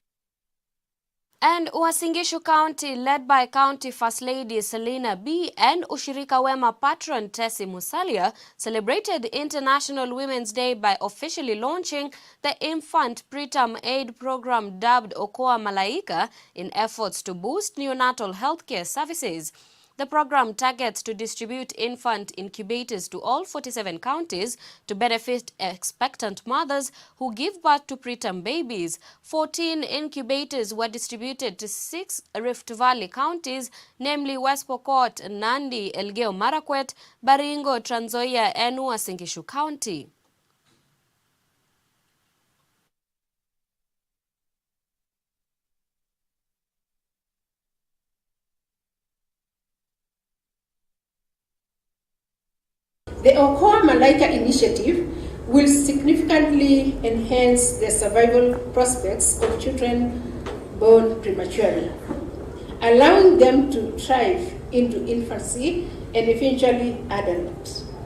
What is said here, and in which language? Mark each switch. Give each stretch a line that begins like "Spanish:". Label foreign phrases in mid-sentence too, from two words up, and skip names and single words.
English: And Uasin Gishu County, led by County First Lady Selina B and Ushirika Wema patron Tessie Musalia, celebrated International Women's Day by officially launching the infant preterm aid program dubbed Okoa Malaika in efforts to boost neonatal healthcare services. The program targets to distribute infant incubators to all 47 counties to benefit expectant mothers who give birth to preterm babies. 14 incubators were distributed to 6 Rift Valley counties, namely West Pokot, Nandi, Elgeyo Marakwet, Baringo, Trans Nzoia, and Uasin Gishu County. The Okoa Malaika initiative will significantly enhance the survival prospects of children born prematurely, allowing them to thrive into infancy and eventually adulthood.